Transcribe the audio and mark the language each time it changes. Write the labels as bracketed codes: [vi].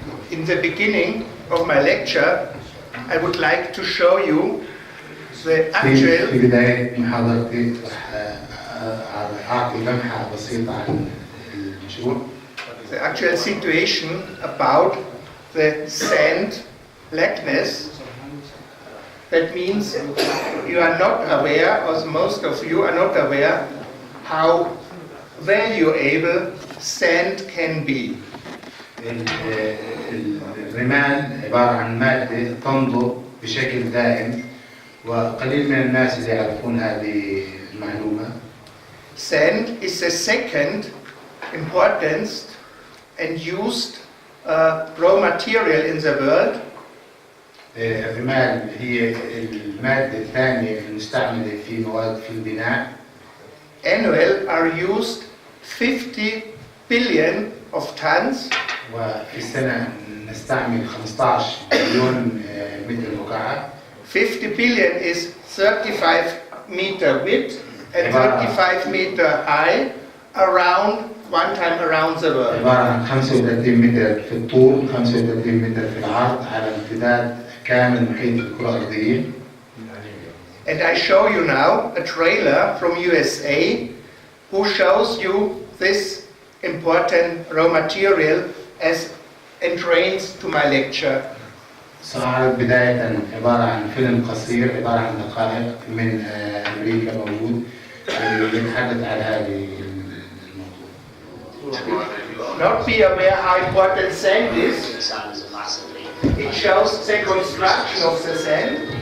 [en] In the beginning of my lecture, I would like to show you the actual [ar] في بداية محاضرتي أعطي لمحة بسيطة عن المشروع. [en] The actual situation about the sand blackness. That means you are not aware, or most of you are not aware, how valuable sand can be. [ar] الرمال عبارة عن مادة تنضب بشكل دائم، وقليل من الناس اللي يعرفون هذه المعلومة. [en] Sand is the second importance and used raw material in the world. [ar] الرمال هي المادة الثانية المستعملة في مواد في البناء. [en] Annual are used 50 billion of tons. [ar] وفي السنة نستعمل 15 مليون متر مكعب. [en] 50 billion is 35 meter width and 35 meter high, around one time around the world. [ar] عبارة عن 35 متر في الطول، 35 متر في العرض، على امتداد كامل محيط الكرة الأرضية. [en] And I show you now a trailer from USA who shows you this important raw material as entrance to my lecture. [ar] سأعرض بداية عبارة عن فيلم قصير، عبارة عن دقائق من أمريكا موجود يتحدث عن هذه الموضوع. [en] Not be aware how important sand is. It shows the construction of the sand.